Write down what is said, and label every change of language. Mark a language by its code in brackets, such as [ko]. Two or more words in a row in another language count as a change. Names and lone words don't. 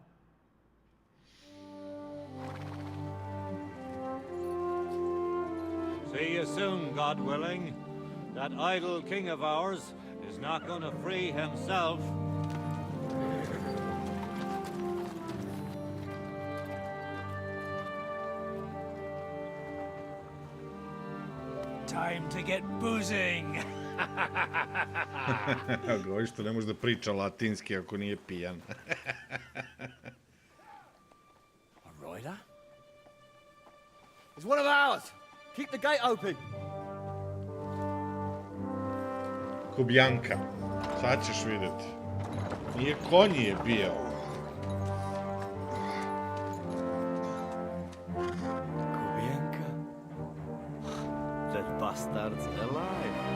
[en] See you soon, God willing. That idle king of ours is not going to free himself. Time to get boozing. [sr] Govori što ne može da priča latinski ako nije pijan. [en] A rider? It's one of ours. Keep the gate open. Kubjanka. [hr] Sad ćeš vidjeti. Nije konji je bio. Kubienka? [en] That bastard's alive.